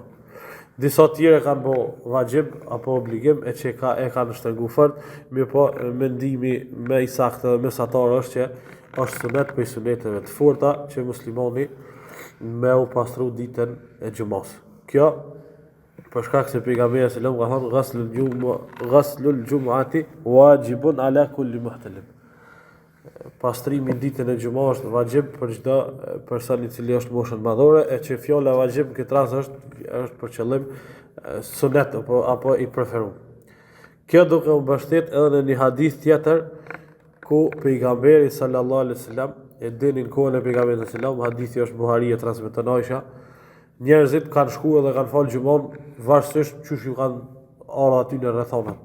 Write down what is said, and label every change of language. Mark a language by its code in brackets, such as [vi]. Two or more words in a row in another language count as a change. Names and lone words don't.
[sq] Disa tjerë kanë bo vajib apo obligim, e që e kanë shtrëngu fort, mirë po mendimi më i saktë dhe mesatar është që është sunet për suneteve të forta që muslimani me u pastru ditën e Xhumos. Kjo për shkak se pejgamberi [ar] صلى الله عليه وسلم [sq] ka thënë [ar] غسل الجمعة واجب على كل محتلم. [sq] Pastrimi ditën e Xhumos është vajib për çdo person i cili është moshën madhore, e që fjala vajib në këtë rast është për qëllim sunet apo i preferuar. Kjo duke u mbështet edhe në një hadith tjetër ku pejgamberi [ar] صلى الله عليه وسلم [sq] e dinin kohën e pejgamberit [ar] صلى الله عليه وسلم, [sq] hadithi është Buharia transmeton Aisha, njerëzit kanë shkuar dhe kanë fal Xhumon varësisht çush ju kanë ardhur aty në rrethonat.